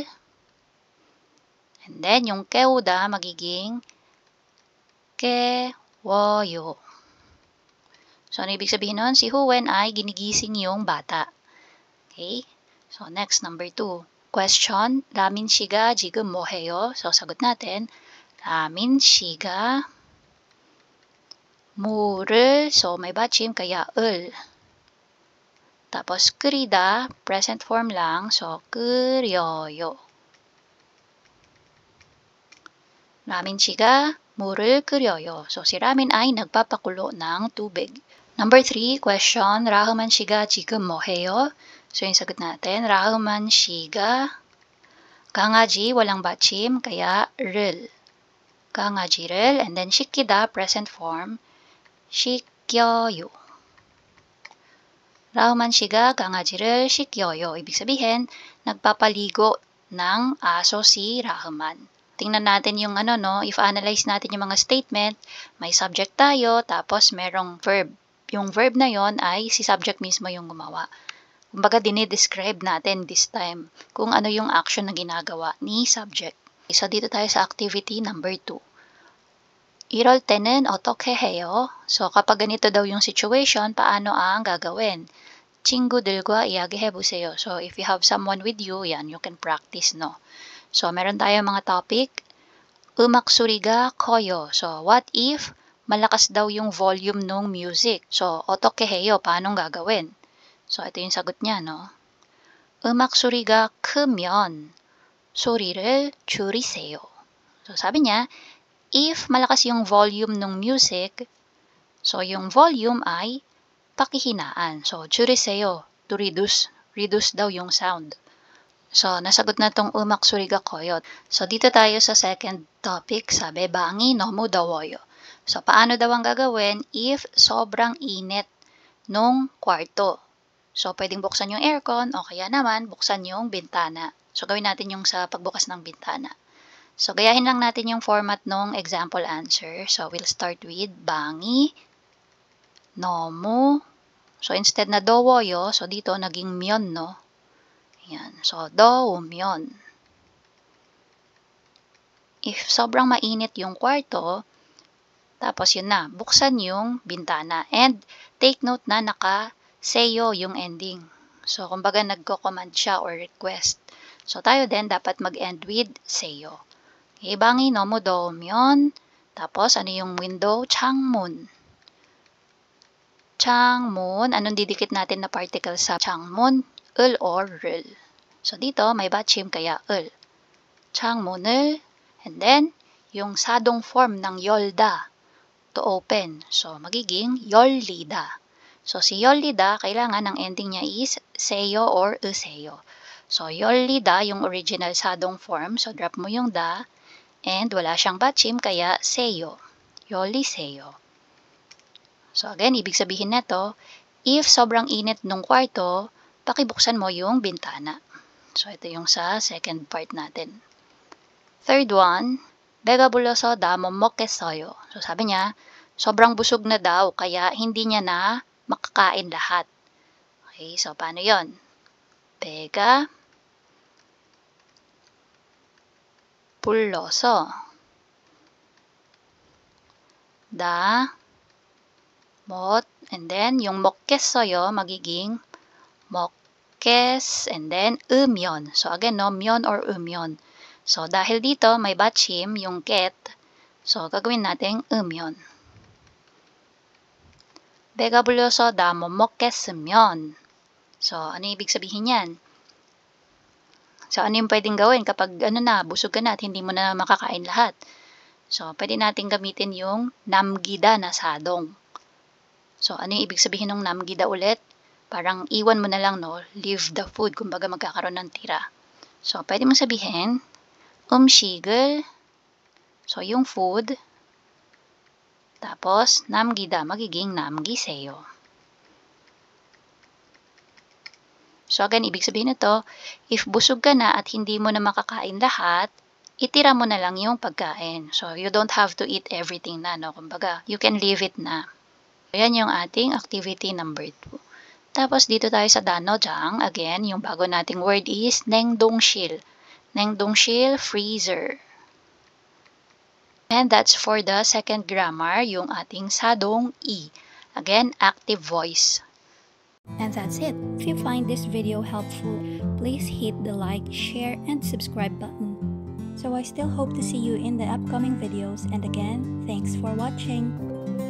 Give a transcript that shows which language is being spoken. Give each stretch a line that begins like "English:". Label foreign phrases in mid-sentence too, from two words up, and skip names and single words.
English: And then,
Filipino: yung keuda, magiging kewoyo. So, ano ibig sabihin nun? Si Huwen ay ginigising yung bata.
English: Okay? So, next, number 2. Question,
Korean: 라민 씨가 지금 뭐해요?
Filipino: So, sagot natin,
Korean: 라민 씨가 물을,
Filipino: so may batchim, kaya 을. Tapos, 끓이다, present form lang, so 끓여요.
Korean: 라민 씨가 물을 끓여요.
Filipino: So, si ramin ay nagpapakulo ng tubig.
English: Number 3, question,
Korean: 라흐만 씨가 지금 뭐해요?
Filipino: So, yung sagot natin,
Korean: 라흐만 씨가 강아지,
Filipino: walang batchim, kaya 를.
Korean: 강아지를,
English: and then 시키다, present form,
Korean: 시켜요. 라흐만 씨가 강아지를 시켜요.
Filipino: Ibig sabihin, nagpapaligo ng aso si Rahuman. Tingnan natin yung ano, no? If analyze natin yung mga statement, may subject tayo, tapos merong verb. Yung verb na yon ay si subject mismo yung gumawa. Kumbaga, dinidescribe natin
English: this time
Filipino: kung ano yung action na ginagawa ni subject. So, dito tayo sa activity number 2.
Korean: 이럴 때는 어떻게 해요?
Filipino: So, kapag ganito daw yung situation, paano ang gagawin?
Korean: 친구들과 이야기해보세요.
English: So, if you have someone with you, yan, you can practice, no? So,
Filipino: meron tayong mga topic.
Korean: 음악 소리가 커요.
English: So, what if
Filipino: malakas daw yung volume ng music? So,
Korean: 어떻게 해요?
Filipino: Paano gagawin? So, ito yung sagot niya, no?
Korean: 음악 소리가 크면 소리를 줄이세요.
Filipino: So, sabi niya, if malakas yung volume ng music, so yung volume ay pakihinaan. So,
Korean: 줄이세요,
English: to reduce. Reduce daw yung sound.
Filipino: So, nasagot na tong
Korean: 음악 소리가 커요.
Filipino: So, dito tayo sa second topic, sabi,
Korean: 방이 너무 더워요.
Filipino: So, paano daw ang gagawin if sobrang init nung kwarto? So, pwedeng buksan yung aircon o kaya naman buksan yung bintana. So, gawin natin yung sa pagbukas ng bintana. So, gayahin lang natin yung format ng example answer.
English: So, we'll start with
Korean: 방이 너무.
Filipino: So, instead na 더워요, so dito naging myon, no? Ayan. So, 더우면. If sobrang mainit yung kwarto, tapos yun na, buksan yung bintana.
English: And take note
Filipino: na naka-seyo yung ending. So, kumbaga nagko-command siya or request. So, tayo din dapat mag-end with seyo. Okay,
Korean: 방이 너무 더우면,
Filipino: tapos ano yung window?
Korean: 창문. 창문,
Filipino: anong didikit natin na particle sa 창문?
Korean: 을 or 를.
Filipino: So, dito may 받침 kaya 을.
Korean: 창문을,
English: and then,
Filipino: yung sadong form ng 열다,
English: to open.
Filipino: So, magiging 열리다. So, si 열리다, kailangan ang ending niya is seyo or 으세요. So,
Korean: 열리다,
Filipino: yung original sadong form. So, drop mo yung da, and wala siyang 받침, kaya seyo.
Korean: 열리세요.
Filipino: So, again, ibig sabihin nito, if sobrang init nung kwarto, pakibuksan mo yung bintana. So, ito yung sa second part natin.
English: Third one,
Korean: 배가 불러서 다 못 먹겠어요.
Filipino: So, sabi niya, sobrang busog na daw, kaya hindi niya na makakain lahat. Okay, so paano yon?
Korean: 배가 불러서 다 못,
Filipino: and then yung
Korean: 먹겠어요 magiging 먹겠,
English: and then 으면.
Filipino: So again, no, 면 or 으면. So dahil dito may 받침 yung get, so gagawin natin 으면.
Korean: 배가 불러서 다 못 먹겠으면.
Filipino: So ano ibig sabihin yan? So, ano yung pwedeng gawin kapag busog ka na at hindi mo na makakain lahat? So, pwede natin gamitin yung namgida na sadong. So, ano yung ibig sabihin ng namgida ulit? Parang iwan mo na lang, no?
English: Leave the food,
Filipino: kumbaga magkakaroon ng tira. So, pwede mo sabihin, 음식을, so yung food, tapos namgida, magiging namgiseyo. So again, ibig sabihin nito, if busog ka na at hindi mo na makakain lahat, itira mo na lang yung pagkain.
English: So you don't have to eat everything na, no? Kumbaga, you can leave it na.
Filipino: Ayan yung ating activity number 2. Tapos dito tayo sa danojang, again, yung bago nating word is 냉동실.
Korean: 냉동실,
English: freezer. And that's for the second grammar,
Filipino: yung ating sadong I.
English: Again, active voice. And that's it. If you find this video helpful, please hit the like, share, and subscribe button. So I still hope to see you in the upcoming videos, and again, thanks for watching.